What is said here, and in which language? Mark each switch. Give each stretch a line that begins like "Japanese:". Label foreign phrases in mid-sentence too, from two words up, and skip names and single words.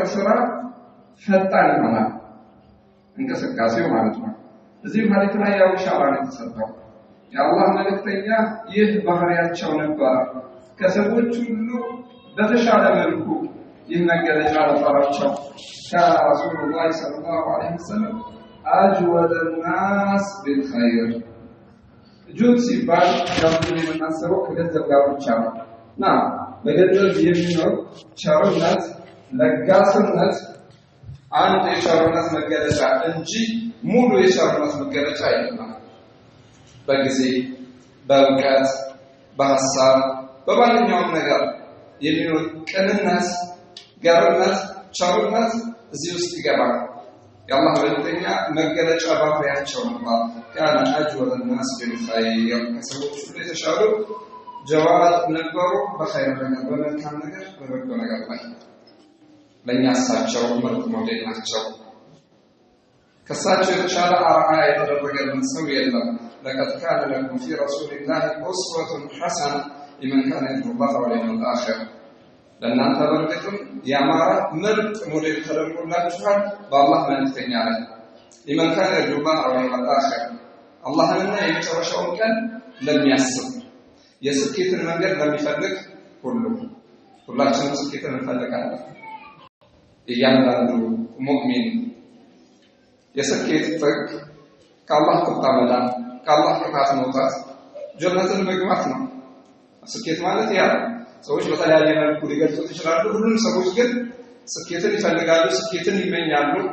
Amharic: ስራ ፈጣን ይሆናል እንቅስቃሴው ማለት ነው። እዚህ ሐዲስ ላይ ያው ኢሻራ ነው የተሰጠው። የአላህ መልእክተኛ ይህ ባህሪያቸው ነበር። ከሰዎች ሁሉ በተሻለ መልኩ ይህ መገለጫ ነበራቸው።
Arabic: كان رسول الله صلى الله عليه وسلم أجود الناس بالخير
Amharic: ጁድ ሲባል ያሉትን የምናስበው ከገንዘብ ጋር ብቻ ነው። በገንዘብ የሚኖር ቸርነት ለጋስነት አንድ የቸርነት መገለጫ እንጂ ሙሉ የቸርነት መገለጫ አይደለም። በጊዜ በእውቀት በሐሳብ በማንኛውም ነገር የሚኖር ቅንነት ገርነት ቸርነት እዚህ ውስጥ ይገባል። የአላህ መልእክተኛ መገለጫ ባህሪያቸው ነው።
Arabic: كان أجود الناس بالخير
Amharic: ከሰዎች ሁሉ የተሻሉ ጀዋድ ነበሩ በኸይር ነገር በመልካም ነገር በበጎ ነገር ላይ ለኛ እሳቸው ምርጥ ሞዴል ናቸው። ከእሳቸው የተሻለ አርአያ የተደረገልን ሰው የለም።
Arabic: لقد كان لكم في رسول الله أسوة حسنة لمن كان يرجو الله واليوم الآخر
Amharic: ለእናንተ በርግጥም ያማረ ምርጥ ሞዴል ተደርጎላችኋል በአላህ መልእክተኛ ላይ
Arabic: لمن كان يرجو الله واليوم الآخر
Amharic: አላህንና የመጨረሻውን ቀን ለሚያስብ የስኬትን መንገድ ለሚፈልግ ሁላችንም ስኬትን እንፈልጋለን እያንዳንዱ ሙእሚን የስኬት ጥግ ከአላህ ቁጣ መዳን ከአላህ ቅጣት መውጣት ጀነትን መግባት ነው ስኬት ማለት ያ ሰዎች በተለያየ መልኩ ሊገልጹት ይችላሉ ሁሉም ሰዎች ግን ስኬትን ይፈልጋሉ ስኬትን ይመኛሉ